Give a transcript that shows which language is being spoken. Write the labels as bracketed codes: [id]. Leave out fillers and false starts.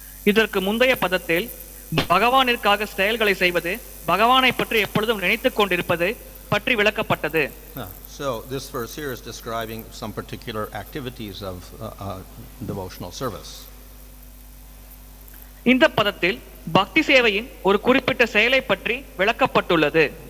[ta] இதற்கு முந்தைய பதத்தில் பகவானிற்காக செயல்களை செய்வது, பகவானை பற்றி எப்பொழுதும் நினைத்துக் கொண்டிருப்பது பற்றி விளக்கப்பட்டது. [en] So this verse here is describing some particular activities of devotional service. [ta] இந்த பதத்தில் பக்தி சேவையின் ஒரு குறிப்பிட்ட செயலை பற்றி விளக்கப்பட்டுள்ளது.